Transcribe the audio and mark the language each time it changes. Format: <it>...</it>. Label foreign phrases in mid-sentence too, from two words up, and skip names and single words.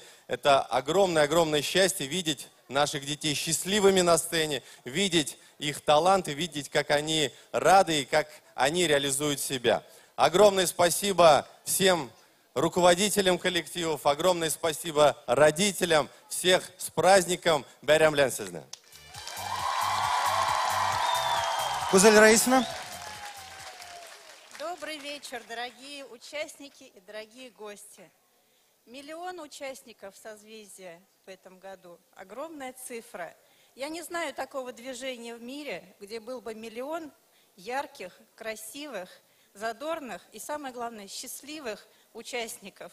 <ru>Это огромное-огромное счастье видеть наших детей счастливыми на сцене, видеть их таланты, видеть, как они рады и как они реализуют себя. Огромное спасибо всем руководителям коллективов, огромное спасибо родителям, всех с праздником.</ru> <tt>Бәйрәм белән сезне.</tt> <ru>Гузель Раисовна. Добрый вечер, дорогие участники и дорогие гости. 1 миллион участников созвездия в этом году. Огромная цифра. Я не знаю такого движения в мире, где был бы 1 миллион ярких, красивых, задорных и, самое главное, счастливых участников.</ru>